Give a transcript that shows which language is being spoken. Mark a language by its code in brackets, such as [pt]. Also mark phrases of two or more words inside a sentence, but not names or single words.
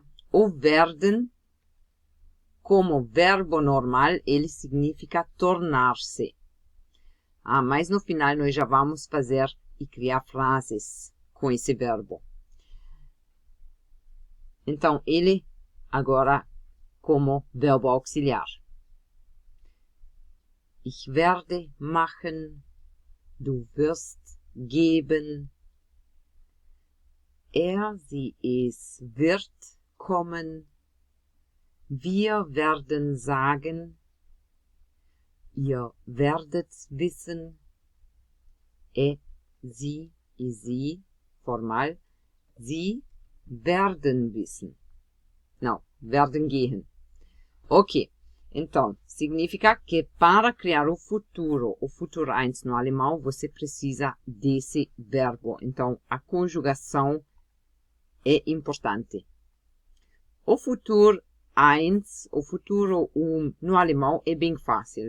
[pt] O werden, como verbo normal, ele significa tornar-se. Mas no final nós já vamos fazer e criar frases com esse verbo. Então, ele agora como verbo auxiliar. [de] Ich werde machen, du wirst geben, sie, es wird kommen, wir werden sagen, ihr werdet wissen, sie e sie, formal, sie werden wissen. [pt] Não, [de] werden gehen. [pt] Ok, então, significa que para criar o futuro 1 no alemão, você precisa desse verbo. Então, a conjugação é importante. O futuro 1, o futuro 1 no alemão é bem fácil.